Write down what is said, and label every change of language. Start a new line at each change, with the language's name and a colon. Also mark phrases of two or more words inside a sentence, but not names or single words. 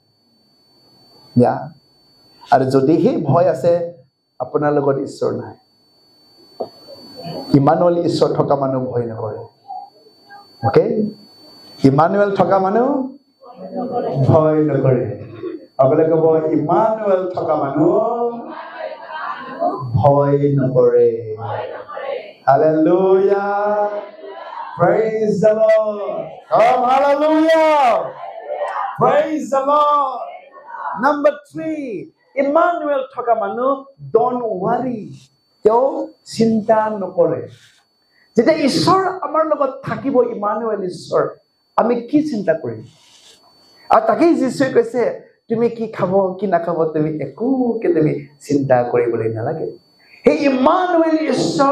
Assamese: আৰু যদি সেই ভয় আছে আপোনাৰ লগত ঈশ্বৰ নাই ইমানুৱেল ঈশ্বৰ থকা মানুহ ভয় নকৰে ওকে ইমানুৱেল থকা মানুহ ভয় নকৰে আগলে ক'ব ইমানুৱেল থকা মানুহ ভয় নকৰে হালেলুয়া
English: praise the lord oh hallelujah praise the lord
Assamese: number 3 ইমানুৱেল থকা মানুহ
English: don't worry
Assamese: তেওঁ চিন্তা নকৰে যেতিয়া ঈশ্বৰ আমাৰ লগত থাকিব ইমানুৱেল ঈশ্বৰ আমি কি চিন্তা কৰিম আৰু তাকেই যীশুৱে কৈছে তুমি কি খাব কি নাখাব তুমি একোকে তুমি চিন্তা কৰিবলৈ নালাগে সেই ইমানুৱেল ঈশ্বৰ